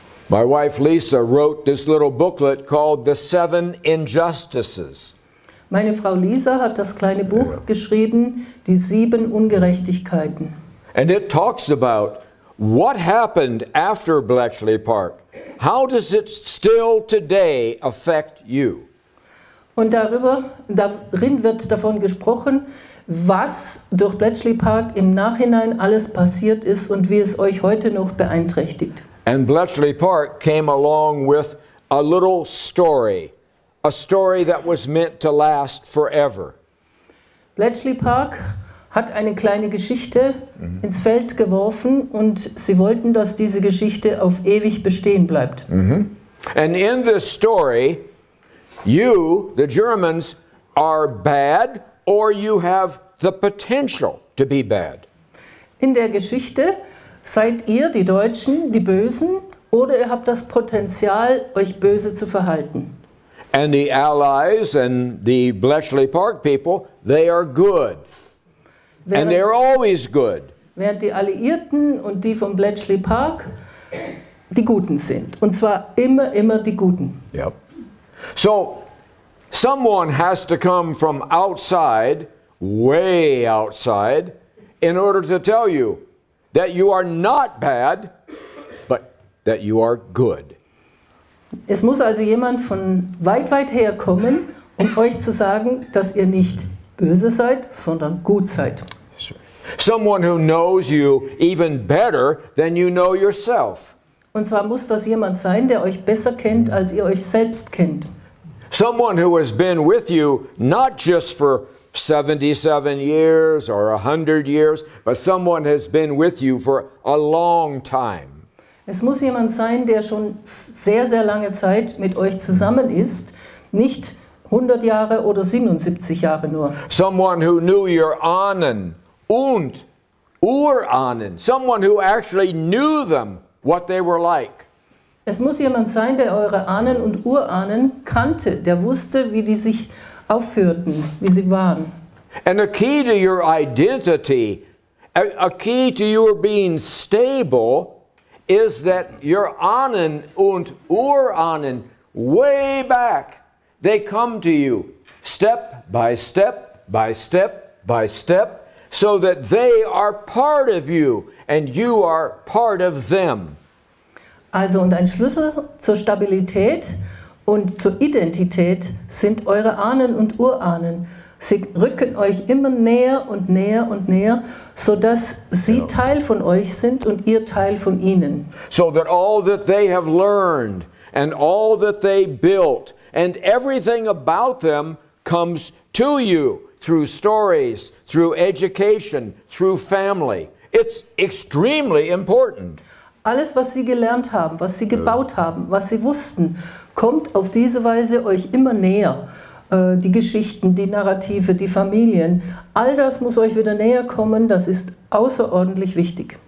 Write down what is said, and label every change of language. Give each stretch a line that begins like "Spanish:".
English: My wife Lisa wrote this little booklet called The 7 Injustices.
German: Meine Frau Lisa hat das kleine Buch geschrieben, die 7 Ungerechtigkeiten.
English: And it talks about what happened after Bletchley Park. How does it still today affect you?
German: Und darin wird davon gesprochen, was durch Bletchley Park im Nachhinein alles passiert ist und wie es euch heute noch beeinträchtigt.
English: And Bletchley Park came along with a little story, a story that was meant to last forever.
German: Bletchley Park hat eine kleine Geschichte ins Feld geworfen und sie wollten, dass diese Geschichte auf ewig bestehen bleibt.
English: And in this story, you, the Germans, are bad or you have the potential to be bad.
German: In der Geschichte seid ihr, die Deutschen, die Bösen oder ihr habt das Potenzial, euch böse zu verhalten.
English: And the Allies and the Bletchley Park people, they are good. And they're always good.
German: Während die Alliierten und die von Bletchley Park die Guten sind. Und zwar immer die Guten.
English: Yep. So, someone has to come from outside, way outside, in order to tell you that you are not bad, but that you are good.
German: Es muss also jemand von weit her kommen, um euch zu sagen, dass ihr nicht böse seid, sondern gut seid.
English: Someone who knows you even better than you know yourself.
German: Und zwar muss das jemand sein, der euch besser kennt, als ihr euch selbst kennt.
English: Someone who has been with you not just for 77 years or 100 years, but someone has been with you for a long time.
German: Es muss jemand sein, der schon sehr lange Zeit mit euch zusammen ist, nicht 100 Jahre oder 77 Jahre nur.
English: Someone who knew your
German: Ahnen und Urahnen.
English: Someone who actually knew them, what they were like.
German: Es muss jemand sein, der eure Ahnen und Urahnen kannte, der wusste, wie die sich aufführten, wie sie waren.
English: And a key to your identity, a key to your being stable, is that your
German: Ahnen und Urahnen
English: way back, they come to you step by step by step by step, so that they are part of you and you are part of them.
German: Also, und ein Schlüssel zur Stabilität und zur Identität sind eure Ahnen und Urahnen. Sie rücken euch immer näher und näher und näher, sodass sie Teil von euch sind und ihr Teil von ihnen.
English: So that all that they have learned and all that they built and everything about them comes to you through stories, through education, through family. It's extremely important.
German: Alles, was sie gelernt haben, was sie gebaut haben, was sie wussten, kommt auf diese Weise euch immer näher. Die Geschichten, die Narrative, die Familien, all das muss euch wieder näher kommen, das ist außerordentlich wichtig.